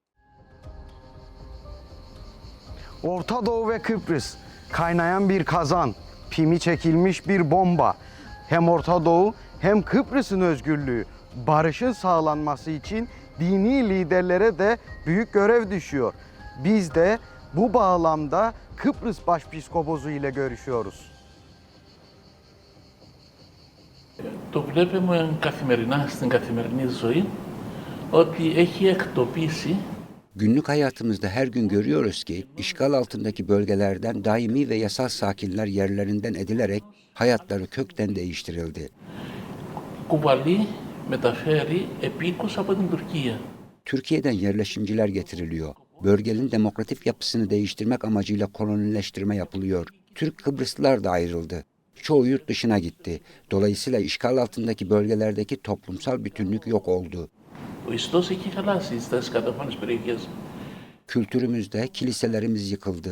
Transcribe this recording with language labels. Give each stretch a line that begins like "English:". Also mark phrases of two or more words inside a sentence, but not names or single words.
Turkish: Orta Doğu ve Kıbrıs, kaynayan bir kazan, pimi çekilmiş bir bomba. Hem Orta Doğu hem Kıbrıs'ın özgürlüğü, barışın sağlanması için dini liderlere de büyük görev düşüyor. Biz de bu bağlamda Kıbrıs Başpiskoposu ile görüşüyoruz.
Greek: Το βλέπουμε καθημερινά στην καθημερινή ζωή ότι έχει εκτοπίσει.
Turkish: Günlük hayatımızda her gün görüyoruz ki işgal altındaki bölgelerden daimi ve yasal sakinler yerlerinden edilerek hayatları kökten değiştirildi.
Greek: Κουβαλεί, μεταφέρει επίκους από την Τουρκία.
Turkish: Türkiye'den yerleşimciler getiriliyor. Bölgenin demokratik yapısını değiştirmek amacıyla kolonileştirme yapılıyor. Türk Kıbrıslılar da ayrıldı. Çoğu yurt dışına gitti. Dolayısıyla işgal altındaki bölgelerdeki toplumsal bütünlük yok oldu. Kültürümüzde kiliselerimiz yıkıldı.